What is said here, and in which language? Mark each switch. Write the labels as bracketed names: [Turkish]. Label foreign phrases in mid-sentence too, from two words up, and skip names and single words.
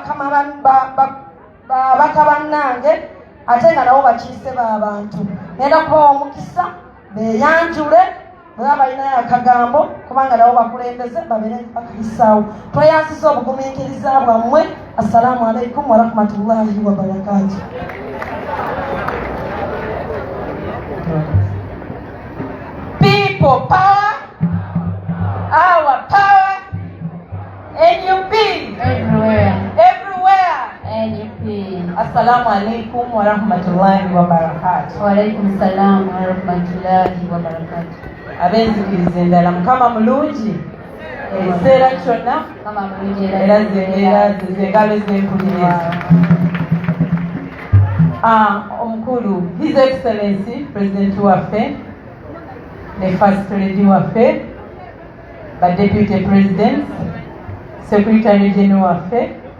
[Ganda] baka bannange ate nga nabo bakiise b'abantu ngenda kubawa omukisa beeyanjule bweba balinayo akagambo kubanga nabo bakulembeze babeere bakayisaawo tweyansiza obugumiikiriza bwammwe [Arabic] السلام عليكم ورحمة الله وبركاته [English] people power our power NUP everywhere NUP. [Arabic] السلام عليكم ورحمة الله وبركاته. وعليكم السلام ورحمة الله وبركاته. [Ganda] Abenzikiriza endala mukama mulungi ekiseera kyonna kama mulungi era zengalo zempuliriza omukulu [English] His Excellency President [Ganda] waffe ne [English] First Lady [Ganda] waffe ba [English] Deputy President Secretary General [Ganda] waffe